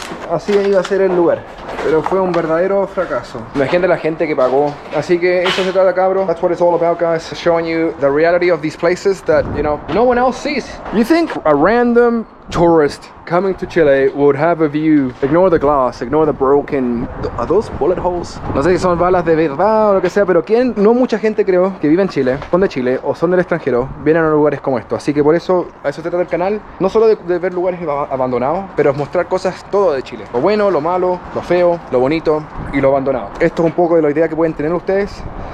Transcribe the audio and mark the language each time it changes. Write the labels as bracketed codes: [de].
[es] Así iba a ser el lugar, pero fue un verdadero fracaso. Imagínate la gente que pagó. Así que eso se trata, cabros. [en] That's what it's all about, guys. Showing you the reality of these places that, you know, no one else sees. You think a random tourist coming to Chile would have a view? Ignore the glass, ignore the broken... Are those bullet holes? [es] No sé si son balas de verdad o lo que sea, pero ¿quién? No mucha gente, creo, que vive en Chile, son de Chile o son del extranjero, vienen a lugares como estos. Así que por eso, a eso se trata el canal. No solo de ver lugares abandonados, pero es mostrar cosas todo de Chile. Lo bueno, lo malo, lo feo, lo bonito y lo abandonado. Esto es un poco de la idea que pueden tener ustedes.